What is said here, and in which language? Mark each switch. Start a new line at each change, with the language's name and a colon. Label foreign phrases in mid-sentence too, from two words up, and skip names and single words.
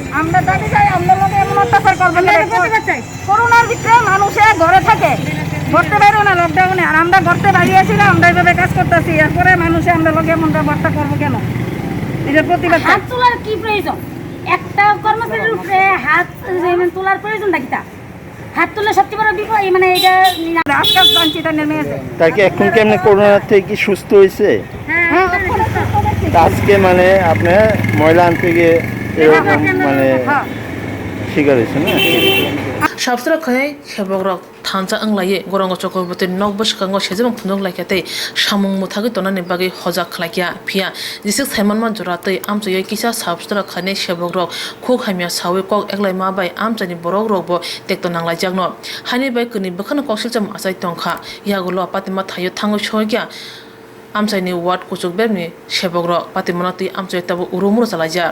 Bangla: আমরা দাবি চাই আমরা লোকে এমন অত্যাচার করবেন করোনার ভিতরে মানুষে ঘরে থাকে ঘরতে বাইরেও না লকডাউনে আর আমরা ঘরতে বাইরে আছি না আমরা এইভাবে কাজ করতেছি এরপরে মানুষে আমরা লোকে এমন ব্যবস্থা করবো কেন এটার প্রতিবাদ হাত তোলার কি প্রয়োজন একটা কর্মচারীর উপরে হাত তোলার প্রয়োজন নাকি হাত তুলে সবচেয়ে বড় বিপদ মানে এটা আজকাল জানছি তার মেয়ে তাকে এখন কি আপনি করোনা থেকে কি সুস্থ হয়েছে আজকে মানে আপনার ময়লা আনতে গিয়ে এরকম মানে শিকার হয়েছে না
Kok Borok: sabstra khane seborok thancha anglaye gorango chokorborti nokbo skango sejebang phunok laikate samung muthagi tonani bagi hojak khwlaikha phia jisik saimanman joratei amchai kisa sabstra khane seborok khuk hamia sawi kok eklai ma bai amchani borok rokbo tekto nanglai jakno hani bai kuni bakhana koksilcham asai tongkha yagulo patima thayo thangoi soikya amchaini ward kuchuk bebni seborok patimonati amchai tabo urumur chalaija